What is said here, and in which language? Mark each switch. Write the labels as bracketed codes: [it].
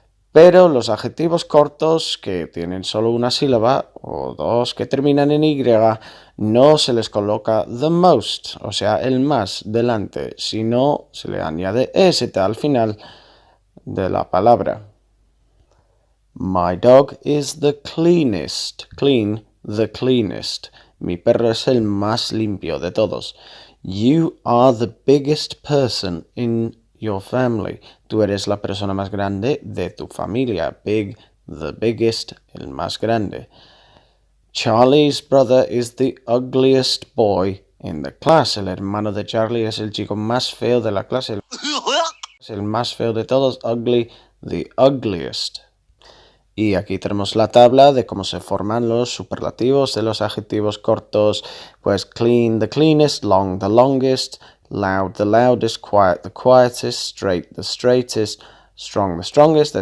[es] Pero los adjetivos cortos que tienen solo una sílaba o dos que terminan en Y no se les coloca [en] the most, [es] o sea, el más delante, sino se le añade st al final de la palabra. [en] My dog is the cleanest. Clean, the cleanest. [es] Mi perro es el más limpio de todos. [en] You are the biggest person in your family. [es] Tú eres la persona más grande de tu familia. [en] Big, the biggest, [es] el más grande. [en] Charlie's brother is the ugliest boy in the class. [es] El hermano de Charlie es el chico más feo de la clase. Es el más feo de todos. [en] Ugly, the ugliest. [es] Y aquí tenemos la tabla de cómo se forman los superlativos de los adjetivos cortos, pues [en] clean, the cleanest, long, the longest, loud, the loudest, quiet, the quietest, straight, the straightest, strong, the strongest.